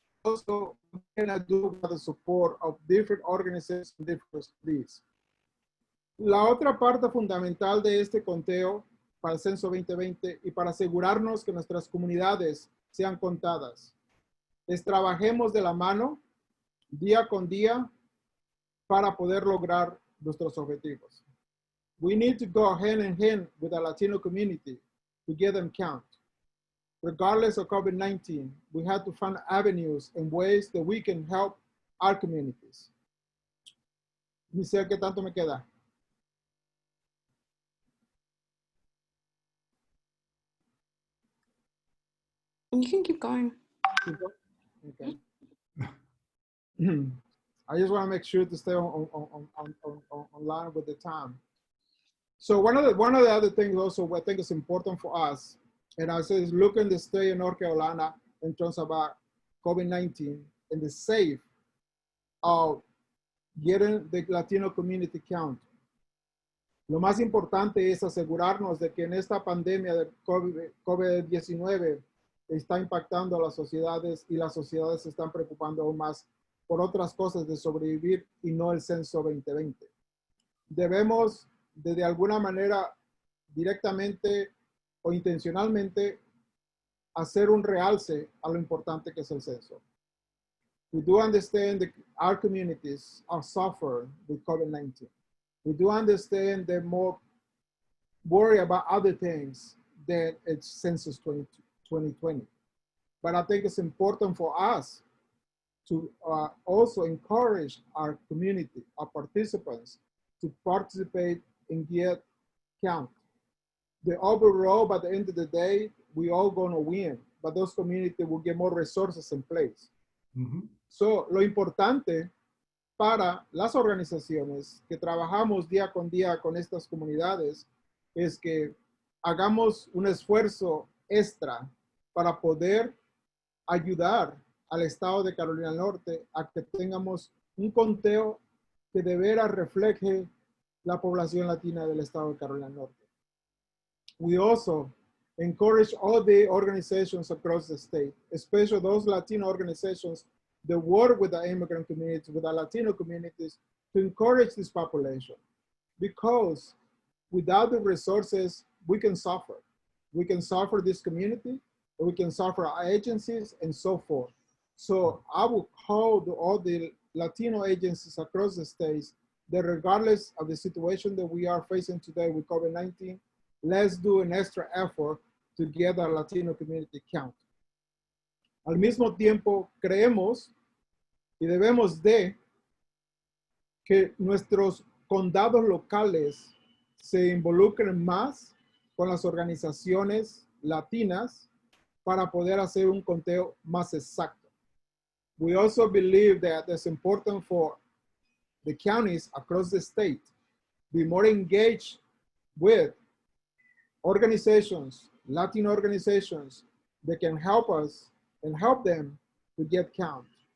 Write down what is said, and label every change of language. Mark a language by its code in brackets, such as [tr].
[en] Also, we cannot do with the support of different organizations, different cities. [es] La otra parte fundamental de este conteo para el censo 2020 y para asegurarnos que nuestras comunidades sean contadas es trabajemos de la mano día con día para poder lograr nuestros objetivos. [en] We need to go hand in hand with the Latino community to get them count. Regardless of COVID-19, we have to find avenues and ways that we can help our communities. [es] Michelle, ¿qué tanto me queda? [en] You can keep going. Okay. I just want to make sure to stay on line with the time. So one of the other things also I think is important for us, and I say is look in the state of North Carolina in terms of COVID-19 and the safe of getting the Latino community count. [es] Lo más importante es asegurarnos de que en esta pandemia de COVID-19 está impactando a las sociedades y las sociedades se están preocupando aún más por otras cosas de sobrevivir y no el censo 2020. Debemos de alguna manera directamente o intencionalmente hacer un realce a lo importante que es el censo. [en] We do understand that our communities are suffering with COVID-19. We do understand they're more worried about other things than it's Census 2020. But I think it's important for us to also encourage our community, our participants, to participate and get count. The overall, by the end of the day, we all gonna win, but those communities will get more resources in place. Mm-hmm. [es] So, lo importante para las organizaciones que trabajamos día con día con estas comunidades es que hagamos un esfuerzo extra para poder ayudar al estado de Carolina del Norte a que tengamos un conteo que de veras refleje la población latina del estado de Carolina del Norte. [en] We also encourage all the organizations across the state, especially those Latino organizations that work with the immigrant community, with the Latino communities, to encourage this population. Because without the resources, we can suffer. We can suffer this community, we can suffer our agencies, and so forth. So I will call all the Latino agencies across the states that regardless of the situation that we are facing today with COVID-19, let's do an extra effort to get our Latino community count. [es] Al mismo tiempo, creemos y debemos de que nuestros condados locales se involucren más con las organizaciones latinas para poder hacer un conteo más exacto. [en] We also believe that it's important for the counties across the state be more engaged with organizations, Latino organizations that can help us and help them to get count.